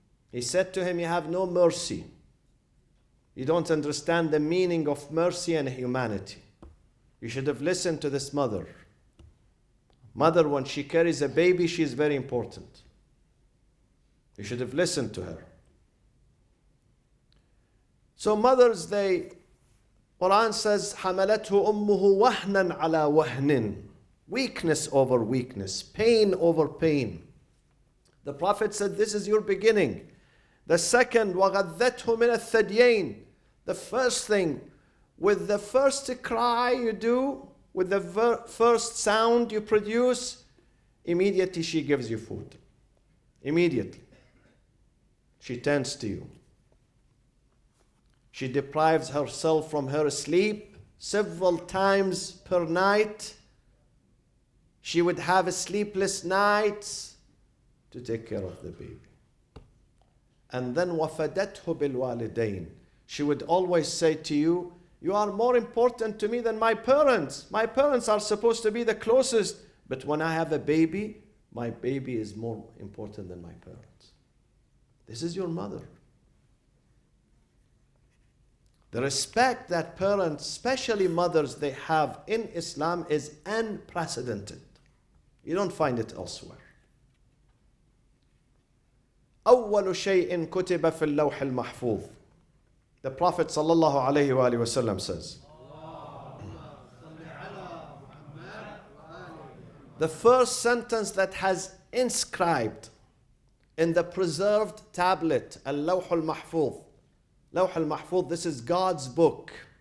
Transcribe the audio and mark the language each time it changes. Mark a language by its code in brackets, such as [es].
[en] He said to him, you have no mercy. You don't understand the meaning of mercy and humanity. You should have listened to this mother. Mother, when she carries a baby, she is very important. You should have listened to her. So mothers, Quran says, [ar] حَمَلَتْهُ أُمُّهُ وَهْنًا عَلَى وَهْنٍ. [en] Weakness over weakness, pain over pain. The Prophet said, this is your beginning. The second, [ar] وَغَذَّتْهُ مِنَ الثَّدْيَيْنِ. [en] The first thing, with the first cry you do, with the first sound you produce, immediately she gives you food. Immediately. She tends to you. She deprives herself from her sleep several times per night. She would have sleepless nights to take care of the baby. And then [ar] وَفَدَتْهُ بِالْوَالِدَيْنِ. [en] She would always say to you, you are more important to me than my parents. My parents are supposed to be the closest. But when I have a baby, my baby is more important than my parents. This is your mother. The respect that parents, especially mothers, they have in Islam is unprecedented. You don't find it elsewhere. [ar] أول شيء كتب في اللوح المحفوظ. [en] The Prophet sallallahu alayhi wa sallam says, the first sentence that has inscribed in the preserved tablet, al-lawh al-mahfuz. Lawh al-mahfuz, this is God's book.